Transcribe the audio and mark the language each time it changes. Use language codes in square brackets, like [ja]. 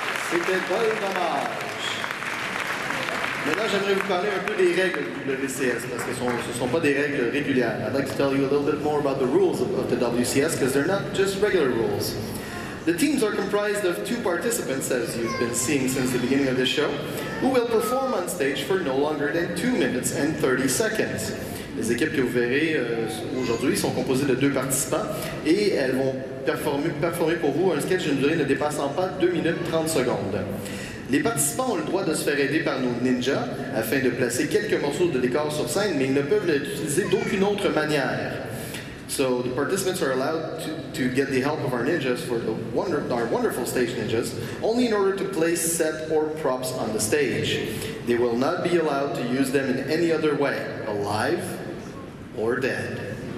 [fr] C'était Dommage. Maintenant, j'aimerais vous parler un peu des règles du WCS, parce que ce ne sont pas des règles régulières. [en] I'd like to tell you a little bit more about the rules of the WCS, because they're not just regular rules. The teams are comprised of 2 participants, as you've been seeing since the beginning of the show, who will perform on stage for no longer than 2 minutes and 30 seconds. [fr] Les équipes que vous verrez aujourd'hui sont composées de 2 participants et elles vont performer pour vous un sketch d'une durée ne dépassant pas 2 minutes 30 secondes. Les participants ont le droit de se faire aider par nos ninjas afin de placer quelques morceaux de décor sur scène, mais ils ne peuvent l'utiliser d'aucune autre manière. [en] So the participants are allowed to get the help of our ninjas for our wonderful stage ninjas, only in order to place set or props on the stage. They will not be allowed to use them in any other way, alive or dead.